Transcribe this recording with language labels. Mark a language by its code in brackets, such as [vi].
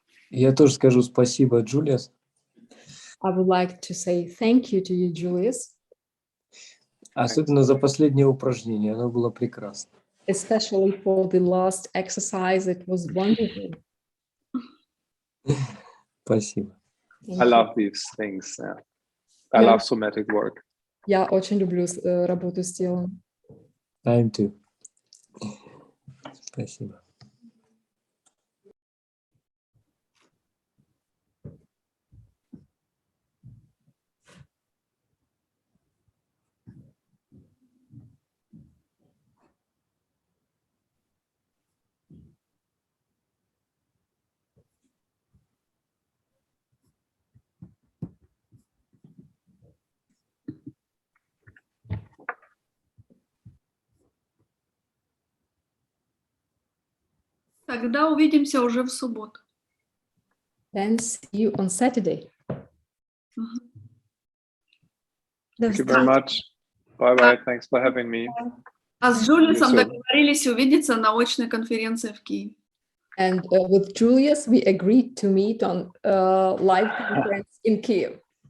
[ru] Я тоже скажу спасибо, Джулиас. [en] I would like to say thank you to you, Julius. [ru] Особенно за последнее упражнение, оно было прекрасно. [en] Especially for the last exercise, it was wonderful. [ru] Спасибо. [en] I love these things. Yeah. I love somatic work. [ru] Я очень люблю работу с телом. [en] I'm too. [ru] Спасибо. Тогда увидимся уже в субботу. [en] Then see you on Saturday. Thank you very much. Bye-bye. Thanks for having me. [ru] А с Джулиусом [en] soon. [ru] договорились увидеться на очной конференции в Киеве. [en] And with Julius, we agreed to meet on live conference in Kiev.